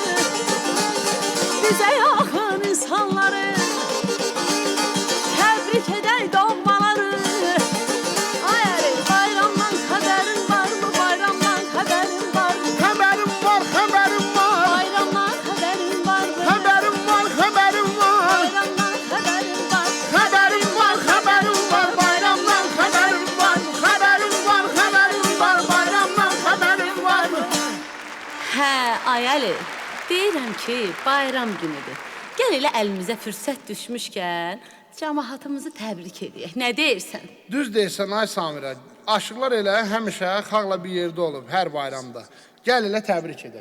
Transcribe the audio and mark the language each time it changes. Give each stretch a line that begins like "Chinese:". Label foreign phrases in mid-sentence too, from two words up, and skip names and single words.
Azerbaijani: Bizə yaxın insanları, təbrik edək doğmaları. Ay Əli, bayramdan xəbərin varmı? Bayramdan xəbərin varmı?
Turkish: Haberim var, haberim var.
Azerbaijani: Bayramdan xəbərin varmı?
Turkish: Haberim var, haberim var.
Azerbaijani: Bayramdan xəbərin varmı?
Turkish: Haberim var, haberim var. Bayramdan haberim var. Haberim var, haberim var. Bayramdan haberim var.
Azerbaijani: Hə, ay Əli, deyirəm ki, bayram günüdür. Gəl elə əlimizə fürsət düşmüşkən cəmaatımızı təbrik edək. Nə deyirsən? Düz deyirsən ay Samirə. Aşıqlar elə həmişə xalqla bir yerdə olub hər bayramda. Gəl elə təbrik edək.